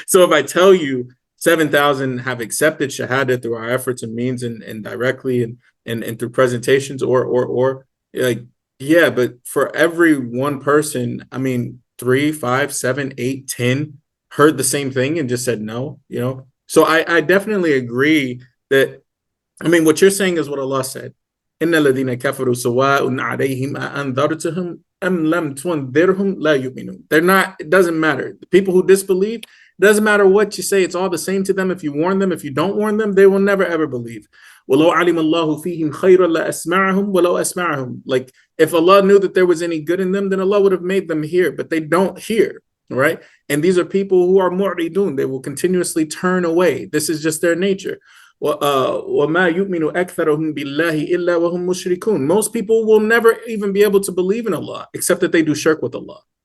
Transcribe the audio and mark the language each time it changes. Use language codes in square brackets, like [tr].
[en] So if I tell you 7,000 have accepted shahada through our efforts and means, and directly and through presentations or like, yeah, but for every one person, I mean, 3, 5, 7, 8, 10 heard the same thing and just said no. So I definitely agree that, I mean, what you're saying is what Allah said. [ar] إن الذين كفروا سواء عليهم أنذرتهم أم لم تنذرهم لا يؤمنون. [en] They're not, it doesn't matter. The people who disbelieve, it doesn't matter what you say, it's all the same to them. If you warn them, if you don't warn them, they will never ever believe. [ar] ولو علم الله فيهم خيرا لأسمعهم ولو أسمعهم. [en] Like, if Allah knew that there was any good in them, then Allah would have made them hear, but they don't hear, right? And these are people who are mu'ridun. They will continuously turn away. This is just their nature. [ar] وَمَا يُؤْمِنُ أَكْثَرُهُمْ بِاللَّهِ إِلَّا وَهُمْ مُشْرِكُونَ. [en] Most people will never even be able to believe in Allah except that they do shirk with Allah.